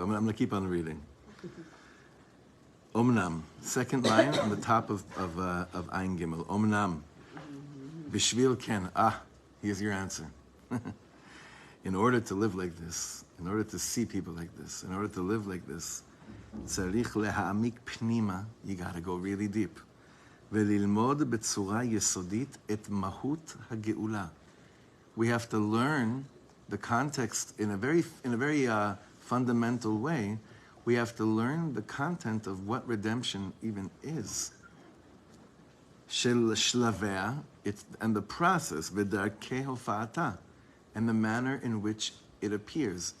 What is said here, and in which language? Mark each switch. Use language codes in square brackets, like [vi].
[en] I'm gonna keep on reading. Omnam, second line on the top of Ayin Gimel. [he] Omnam, bishvil ken. [en] Here's your answer. In order to live like this, in order to see people like this, in order to live like this, [he] צריך להעמיק פנימה, [en] you gotta go really deep. [he] וללמוד בצורה יסודית את מהות הגאולה. [en] We have to learn the context in a very fundamental way. We have to learn the content of what redemption even is. [he] של שלביה, [en] and the process, [he] ודרכי הופעתה, [en] and the manner in which it appears.